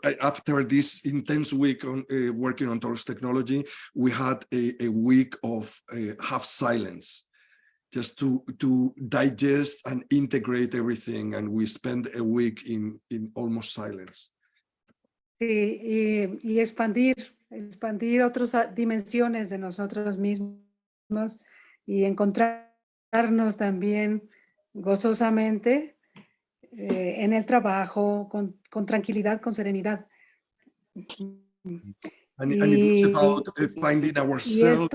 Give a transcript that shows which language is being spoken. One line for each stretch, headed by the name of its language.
English: week after this intense week on working on Torus Technology, we had a week of half silence, just to digest and integrate everything, and we spent a week in almost silence.
Spanish: Sí, y expandir otras dimensiones de nosotros mismos y encontrarnos también gozosamente en el trabajo, con tranquilidad, con serenidad.
English: And it was about finding ourselves.